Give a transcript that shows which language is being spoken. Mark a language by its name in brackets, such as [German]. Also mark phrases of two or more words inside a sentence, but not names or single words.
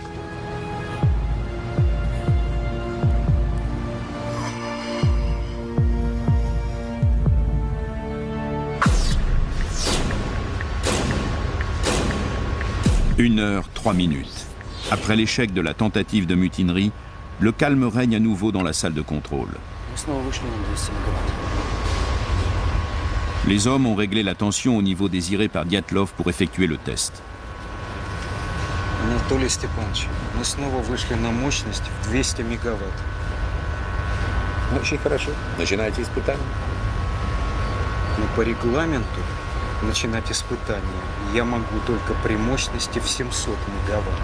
[French] Une heure, 3 minutes. Après l'échec de la tentative de mutinerie, le calme règne à nouveau dans la salle de contrôle. Les hommes ont réglé la tension au niveau désiré par Дятлов pour effectuer le test. [Russian] Анатолий Степанович, мы снова вышли на мощность в 200 мегаватт. Очень хорошо. Начинайте испытание. Но по регламенту начинать испытания я могу только при мощности в 700 мегаватт.